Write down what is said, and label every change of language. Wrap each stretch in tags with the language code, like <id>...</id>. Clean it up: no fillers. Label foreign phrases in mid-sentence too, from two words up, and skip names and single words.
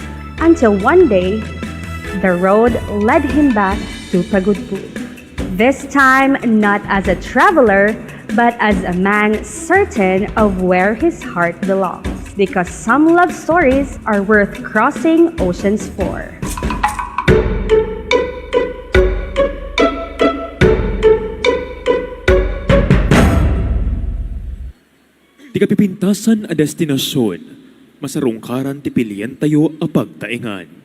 <en>Until one day, the road led him back to Pagudpud. This time, not as a traveler, but as a man certain of where his heart belongs. Because some love stories are worth crossing oceans for.</en> <ilo>Di kapipintasan a destinasyon, masarungkaran ti pilian tayo a pagtaingan.</ilo>